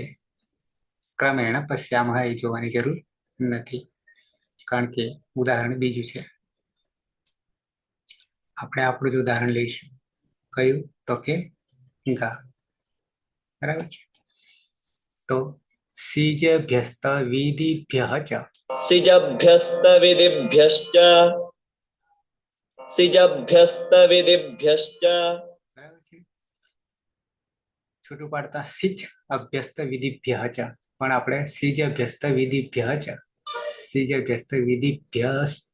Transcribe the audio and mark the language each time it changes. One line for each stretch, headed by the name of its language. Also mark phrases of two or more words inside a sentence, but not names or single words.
Sanskrit: ક્રમેણ પશ્યામહ
Gujarati: એ જોવાની જરૂર નથી, કારણ કે ઉદાહરણ બીજું છે. આપણે આપણું જ ઉદાહરણ લઈશું. કયું? તો કે ગા, બરાબર છે.
Sanskrit: તો સીજભ્યસ્ત વિધિભ્યઃ ચ. सिजभ्यस्त विधिभ्यश्च सिजभ्यस्त विधिभ्यश्च.
Gujarati: બરાબર છે. છૂટું પાડતા
Sanskrit: સિચ અભ્યસ્ત વિધિભ્યઃ ચ,
Gujarati: પણ આપણે
Sanskrit: સિજ અભ્યસ્ત વિધિભ્યઃ ચ, સિજ અભ્યસ્ત વિધિભ્યશ્ચ.